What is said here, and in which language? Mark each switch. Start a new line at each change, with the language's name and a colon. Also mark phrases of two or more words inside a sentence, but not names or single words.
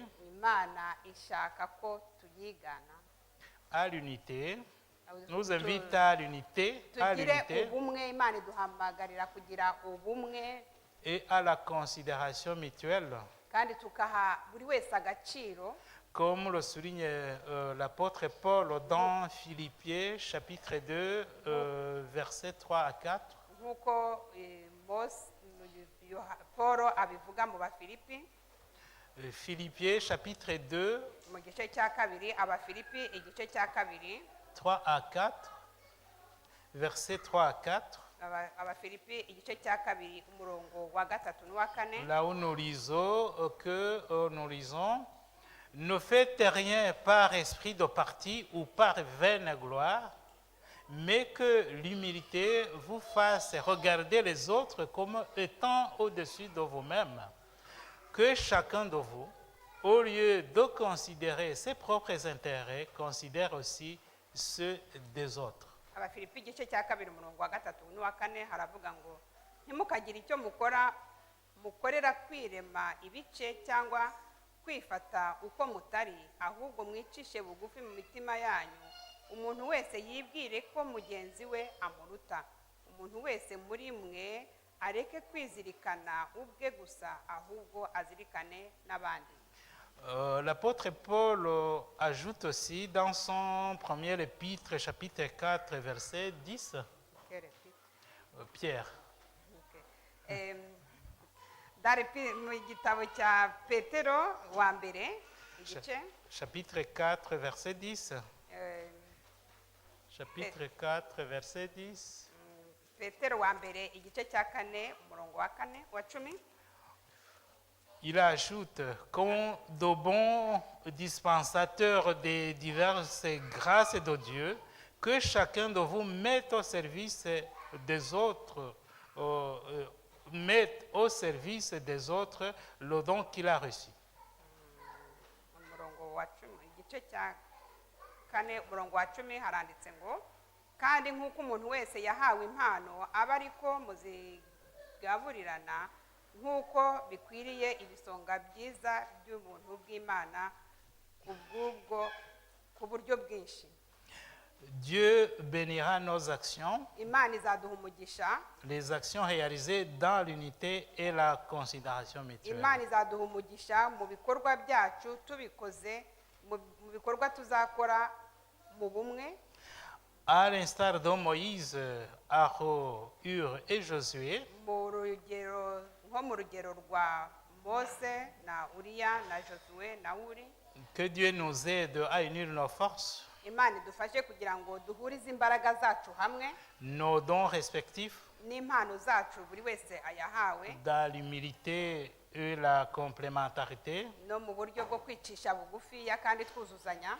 Kinyarwanda: Imana ishaka ko tuyigana,
French: à l'unité, nous invite à l'unité,
Kinyarwanda: tugire ubumwe. Imana iduhamagarira kugira ubumwe
French: et à la considération mutuelle,
Kinyarwanda: kandi tukaha buri wese agaciro,
French: comme le souligne l'apôtre Paul dans Philippiens chapitre 2, versets 3 à 4.
Kinyarwanda: nk'uko Paul abivuga mu Bafilipi
French: Philippiens chapitre 2,
Kinyarwanda: mu gice cya kabiri abafilipi igice cya kabiri
French: 3 à 4, versets 3 à 4,
Kinyarwanda: abafilipi igice cya kabiri umurongo wa gatatu n'uwa kane.
French: là où nous lisons ne faites rien par esprit de parti ou par vaine gloire, mais que l'humilité vous fasse regarder les autres comme étant au-dessus de vous-même. Que chacun de vous, au lieu de considérer ses propres intérêts, considère aussi ceux des autres.
Kinyarwanda: abafilipi igice cya kabiri umurongo wa gatatu n'uwa kane haravuga ngo ntimukagire icyo mukorera kwirema ibice cyangwa kwifata uko mutari, ahubwo mwicishe bugufi mu mitima yanyu, umuntu wese yibwire ko mugenzi we amuruta. Umuntu wese muri mwe areke kwizirikana ubwe gusa, ahubwo azirikane n'abandi.
French: L'apôtre Paul ajoute aussi dans son premier épître, chapitre 4, verset 10, Pierre.
Kinyarwanda: Mu gitabo cya petero wa mbere igice
French: Chapitre 4, verset 10. Chapitre 4, verset 10.
Kinyarwanda: petero wa mbere igice cya kane umurongo wa kane wa cumi.
French: Il ajoute, comme de bons dispensateurs des diverses grâces de Dieu, que chacun de vous mette au service des autres, mette au service des autres le don qu'il a reçu.
Kinyarwanda: umurongo wa cumi igice cya kane umurongo wa cumi haranditse ngo kandi nk'uko umuntu wese yahawe impano aba ariko muzigaburirana nk'uko bikwiriye ibisonga byiza by'ubuntu bw'Imana ku buryo bwinshi.
French: Dieu bénira nos actions,
Kinyarwanda: Imana izaduha umugisha,
French: les actions réalisées dans l'unité et la considération mutuelle.
Kinyarwanda: Imana izaduha umugisha mu bikorwa byacu tubikoze mu bikorwa tuzakora mu bumwe.
French: À l'instar de Moïse, Aaron, Hur et Josué,
Kinyarwanda: nko mu rugero rwa Mose na Uriya na Josué na Uri.
French: que Dieu nous aide à unir nos forces,
Kinyarwanda: Imana idufashe kugira ngo duhurize imbaraga zacu hamwe
French: nos dons respectifs,
Kinyarwanda: n'impano zacu buri wese ayahawe,
French: dans l'humilité et la complémentarité,
Kinyarwanda: no mu buryo bwo kwicisha bugufiya kandi twuzuzanya,